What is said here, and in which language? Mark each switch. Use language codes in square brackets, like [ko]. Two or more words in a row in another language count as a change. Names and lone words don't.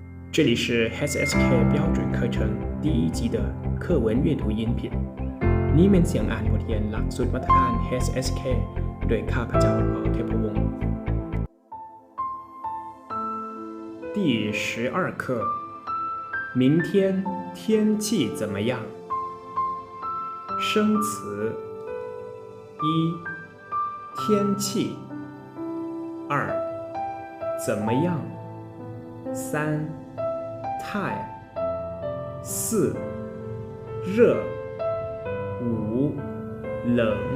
[zh] 这里是 HSK 标准课程第1集的课文阅读音频 [th] นี้เป็นเสียงอ่านบทเรียนหลักสูตรมาตรฐาน HSK โดยข้าพเจ้าปอเทพวงศ์ [zh] 第12课明天天气怎么样生词1天气2怎么样3太4热5冷